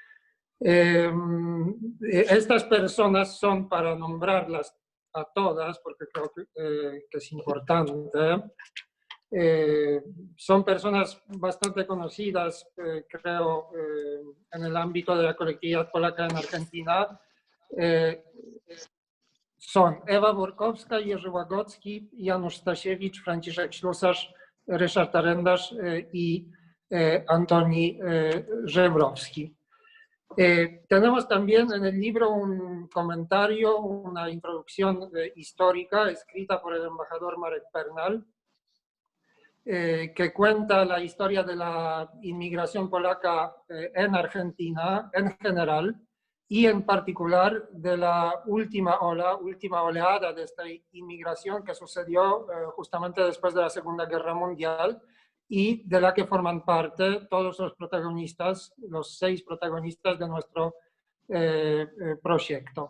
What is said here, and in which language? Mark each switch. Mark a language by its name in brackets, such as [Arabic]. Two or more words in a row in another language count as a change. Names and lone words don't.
[Spanish] Estas personas son, para nombrarlas a todas, porque creo que es importante, son personas bastante conocidas, creo, en el ámbito de la colectividad polaca en Argentina. Son Ewa Borkowska, Jerzy Łagodzki, Janusz Stasiewicz, Franciszek Ślusarz, Ryszard Arendarz y Antoni Żebrowski. Tenemos también en el libro un comentario, una introducción histórica escrita por el embajador Marek Pernal, que cuenta la historia de la inmigración polaca en Argentina en general y en particular de la última oleada de esta inmigración que sucedió justamente después de la Segunda Guerra Mundial, y de la que forman parte todos los protagonistas, los 6 protagonistas de nuestro proyecto.